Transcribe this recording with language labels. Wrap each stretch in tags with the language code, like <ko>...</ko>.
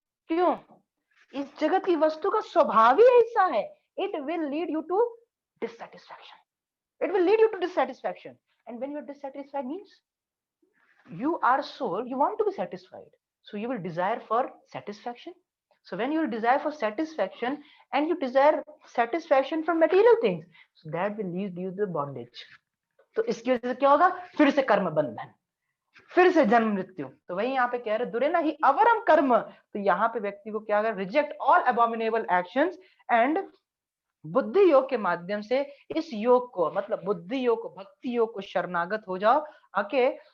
<hi>क्यों, इस जगत की वस्तु का स्वभाव ही ऐसा है,</hi> <en>It will lead you to dissatisfaction, it will lead you to dissatisfaction, and when you're dissatisfied means you are soul, you want to be satisfied, so you will desire for satisfaction. So when you will desire for satisfaction and you desire satisfaction from material things, so that will lead you to bondage.</en> <hi>तो इसकी वजह से क्या होगा, फिर से कर्म बंधन, फिर से जन्म मृत्यु। तो वही यहाँ पे कह रहे</hi> <sa>दुरे ना ही अवरम कर्म,</sa> <hi>तो यहाँ पे व्यक्ति को क्या कर,</hi> <en>reject all abominable actions</en> <hi>एंड बुद्धि योग के माध्यम से इस योग को, मतलब बुद्धि योग को, भक्ति योग को शरणागत हो जाओ आके।</hi>